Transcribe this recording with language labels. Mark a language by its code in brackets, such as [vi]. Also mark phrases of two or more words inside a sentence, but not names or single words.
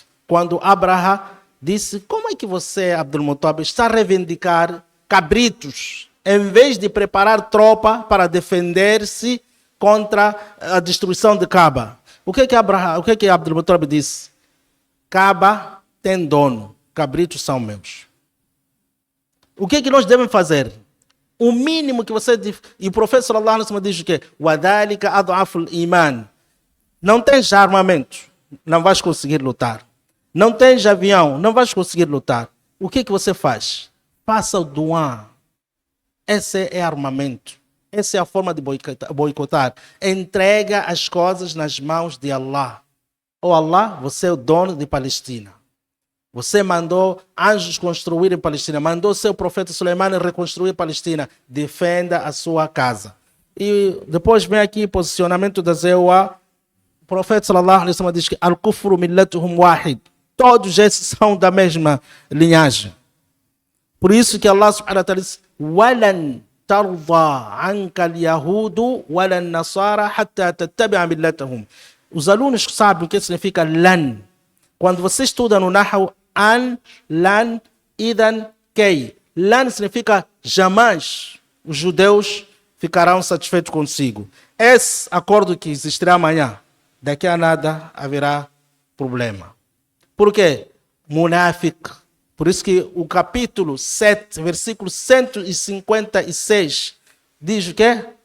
[pt] Quando Abraha disse, como é que você, Abdul Muttalib, está a reivindicar cabritos, em vez de preparar tropa para defender-se contra a destruição de Kaaba? O que Abdul Muttalib disse? Kaaba tem dono, cabritos são meus. O que nós devemos fazer? O mínimo que você... E o profeta [ar] صلى الله عليه وسلم [pt] diz o quê? [ar] وذلك أضعف الإيمان. [pt] Não tens armamento, não vais conseguir lutar. Não tens avião, não vais conseguir lutar. O que você faz? Faça o du'a. Esse é armamento. Essa é a forma de boicotar. Entrega as coisas nas mãos de Allah. Oh Allah, você é o dono de Palestina. Você mandou anjos construir em Palestina. Mandou seu profeta Suleiman reconstruir Palestina. Defenda a sua casa. E depois vem aqui o posicionamento da ZEUA. O profeta [ar] صلى الله عليه وسلم [pt] diz que [ar] الكفر ملتهم واحد. [pt] Todos esses são da mesma linhagem. Por isso que [ar] الله سبحانه وتعالى [pt] diz [ar] ولن ترضى عنك اليهود ولن النصارى حتى تتبع ملتهم. [pt] Os alunos sabem o que significa lan. Quando você estuda no Nahu, [ar] أن، لن، إذن، كي. [pt] Lan significa jamais os judeus ficarão satisfeitos consigo. Esse acordo que existirá amanhã, daqui a nada haverá problema. Por quê? Munafiq. Por isso que o capítulo 7, versículo 156, diz o quê?